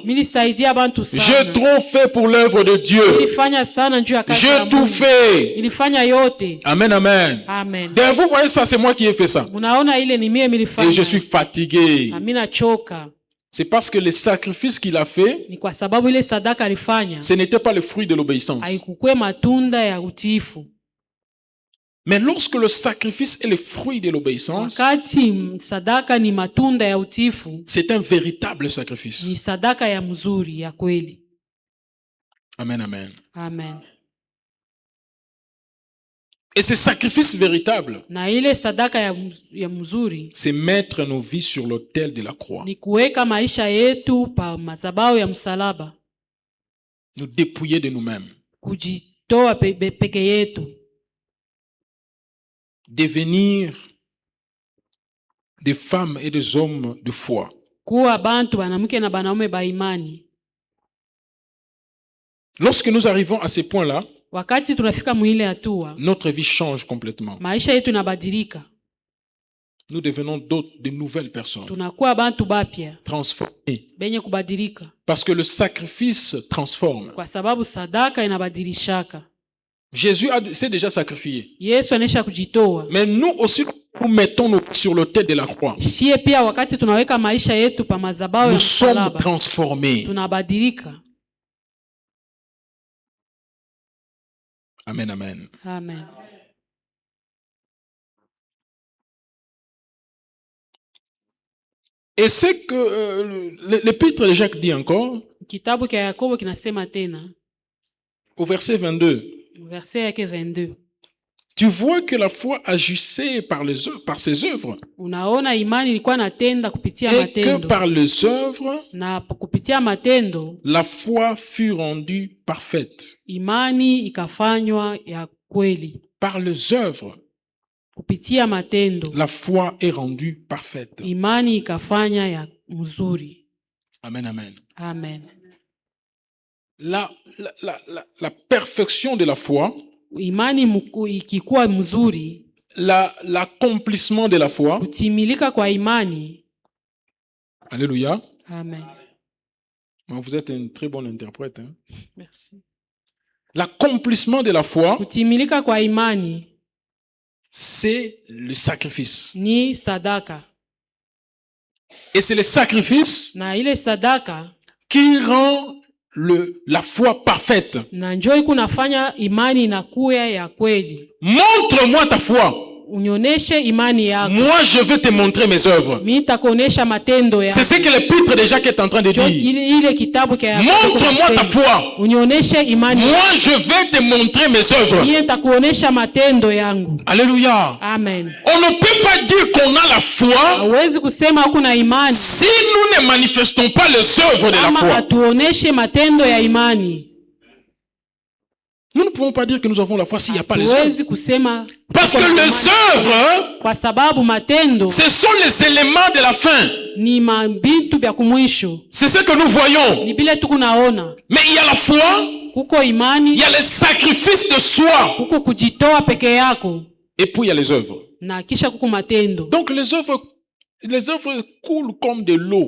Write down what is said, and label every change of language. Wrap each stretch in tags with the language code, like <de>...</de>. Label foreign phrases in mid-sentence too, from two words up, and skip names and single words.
<sw>milisaidia bantu</sw> <fr>J'ai</fr> <sw>sana,</sw> <fr>trop fait pour l'œuvre de Dieu.</fr> <sw>nilifanya sana juu ya kazi ya</sw> <fr>J'ai tout</fr> <sw>Mungu,</sw> <fr>fait.</fr> <sw>nilifanya yote.</sw> <fr>Amen, amen.</fr> <sw>Amen.</sw> <fr>Et vous voyez ça, c'est moi qui ai fait ça.</fr> <sw>Munaona ile ni mie</sw> <fr>Et</fr> <sw>milifanya,</sw> <fr>je suis fatigué.</fr> <sw>na mimi nachoka.</sw> <fr>C'est parce que les sacrifices qu'il a fait,</fr> <sw>Ni kwa sababu ile sadaka alifanya</sw> <fr>ce n'était pas le fruit de l'obéissance.</fr> <sw>haikukwe matunda ya utiifu.</sw> <fr>Mais lorsque le sacrifice est le fruit de l'obéissance,</fr> <sw>Wakati sadaka ni matunda ya utiifu,</sw> <fr>c'est un véritable</fr> <sw>ni</sw> <fr>sacrifice.</fr> <sw>sadaka ya mzuri ya kweli.</sw> <fr>Amen, amen.</fr> <sw>Amen.</sw> <fr>Et ce sacrifice véritable,</fr> <sw>Na ile sadaka ya mzuri</sw> <fr>c'est mettre nos vies sur l'autel de la croix.</fr> <sw>ni kuweka maisha yetu pa madhabahu ya msalaba,</sw> <fr>Nous dépouiller de nous-mêmes.</fr> <sw>kujitoa peke yetu,</sw> <fr>Devenir des femmes et des hommes de foi.</fr> <sw>kuwa bantu banamke na banaume ba imani.</sw> <fr>Lorsque nous arrivons à ce point-là,</fr> <sw>Wakati tunafika mwile hatua,</sw> <fr>notre vie change complètement.</fr> <sw>maisha yetu inabadilika,</sw> <fr>Nous devenons de nouvelles personnes,</fr> <sw>tunakuwa bantu bapya</sw> <fr>transformées.</fr> <sw>benye kubadilika,</sw> <fr>Parce que le sacrifice transforme.</fr> <sw>kwa sababu sadaka inabadilishaka.</sw> <fr>Jésus s'est déjà sacrifié.</fr> <sw>Yesu anesha kujitoa.</sw> <fr>Mais nous aussi, nous mettons nos pieds sur l'autel de la croix.</fr> <sw>Shie pia wakati tunaweka maisha yetu pa madhabahu ya</sw> <fr>Nous sommes</fr> <sw>msalaba,</sw> <fr>transformés.</fr> <sw>tunabadilika.</sw> <fr>Amen, amen.</fr> <sw>Amen.</sw> <fr>Et c'est que l'épître de Jacques dit encore,</fr> <sw>Kitabu cha Yakobo kinasema tena,</sw> <fr>au verset 22,</fr> <sw>verset yake 22.</sw> <fr>tu vois que la foi agissait par ses œuvres,</fr> <sw>Unaona imani ilikuwa natenda kupitia</sw> <fr>et que</fr> <sw>matendo,</sw> <fr>par les œuvres,</fr> <sw>na kupitia matendo</sw> <fr>la foi fut rendue parfaite.</fr> <sw>imani ikafanywa ya kweli.</sw> <fr>Par les œuvres,</fr> <sw>Kupitia matendo</sw> <fr>la foi est rendue parfaite.</fr> <sw>imani ikafanya ya mzuri.</sw> <fr>Amen, amen.</fr> <sw>Amen.</sw> <fr>La perfection de la foi,</fr> <sw>Imani ikikuwa mzuri,</sw> <fr>l'accomplissement de la foi,</fr> <sw>kutimilika kwa imani.</sw> <fr>alléluia.</fr> <sw>Amen.</sw> <fr>Vous êtes un très bon interprète. Hein? Merci. L'accomplissement de la foi,</fr> <sw>Kutimilika kwa imani</sw> <fr>c'est le sacrifice.</fr> <sw>ni sadaka,</sw> <fr>Et c'est le sacrifice</fr> <sw>na ile sadaka</sw> <fr>qui rend la foi parfaite.</fr> <sw>na njoo kunafanya imani inakuya ya kweli.</sw> <fr>Montre-moi ta foi.</fr> <sw>unioneshe imani yako.</sw> <fr>Moi, je veux te montrer mes œuvres.</fr> <sw>Mimi nitakuonesha matendo yako.</sw> <fr>C'est ce que l'épître de Jacques est en train de dire.</fr> <sw>Ile kitabu kia</sw> <fr>Montre-moi ta foi.</fr> <sw>Unioneshe imani.</sw> <fr>Moi, je vais te montrer mes œuvres.</fr> <sw>Mimi nitakuonesha matendo yangu.</sw> <fr>Alléluia.</fr> <sw>Amen.</sw> <fr>On ne peut pas dire qu'on a la foi</fr> <sw>Hawezi kusema hakuna imani</sw> <fr>si nous ne manifestons pas les œuvres de la</fr> <sw>kama</sw> <fr>foi.</fr> <sw>hatuoneshe matendo ya imani.</sw> <fr>Nous ne pouvons pas dire que nous avons la foi s'il n'y a pas les œuvres. Parce que les œuvres,</fr> <sw>kwa sababu matendo,</sw> <fr>ce sont les éléments de la fin.</fr> <sw>ni mabitu vya kumwisho.</sw> <fr>C'est ce que nous voyons.</fr> <sw>Ni vile tukunaona.</sw> <fr>Mais il y a la foi,</fr> <sw>kuko imani,</sw> <fr>il y a les sacrifices de soi,</fr> <sw>kuko kujitoa peke yako,</sw> <fr>et puis il y a les œuvres.</fr> <sw>na kisha kuko matendo.</sw> <fr>Donc les œuvres coulent comme de l'eau.</fr>